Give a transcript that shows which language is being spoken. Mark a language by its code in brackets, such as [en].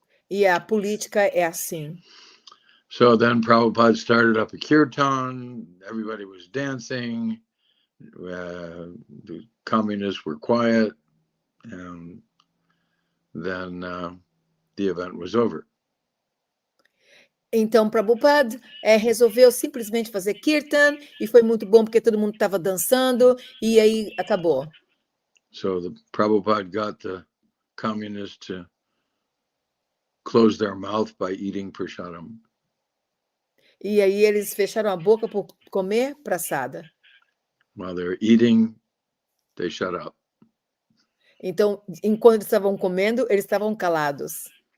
[pt] E a política é assim. [en] So then Prabhupada started up a kirtan. Everybody was dancing. The communists were quiet. And then the event was over. [pt] Então, Prabhupada resolveu simplesmente fazer kirtan, e foi muito bom porque todo mundo estava dançando, e aí acabou. [en] So the Prabhupada got the communists to close their mouth by eating prasadam. [pt] E aí eles fecharam a boca por comer praçada. [en] While they were eating, they shut up. [pt] Então, enquanto eles estavam comendo, eles estavam calados.